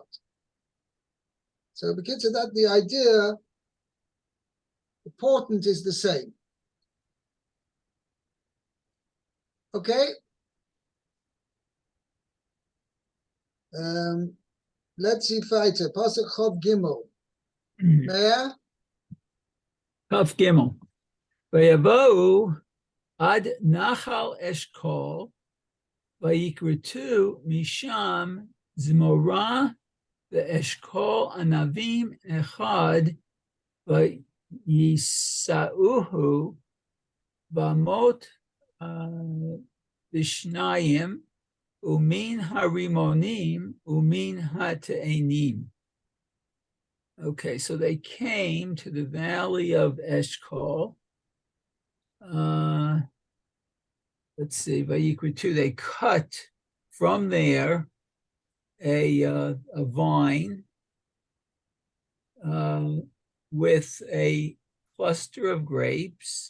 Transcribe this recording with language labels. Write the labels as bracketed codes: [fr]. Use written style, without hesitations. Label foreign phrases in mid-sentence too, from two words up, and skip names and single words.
[en] So because of that, the idea, the portent is the same. Okay? Let's see weiter. [he] פסוק כף גימל. Mehr? כף גימל. ויבאו עד נחל אשכל ויכרתו משם זמורה ואשכול ענבים אחד וישאהו במוט בשנים ומן הרמנים ומן התאנים. [en] Okay, so they came to the valley of Eshkol. Let's see, Vayikra 2, they cut from there a vine with a cluster of grapes.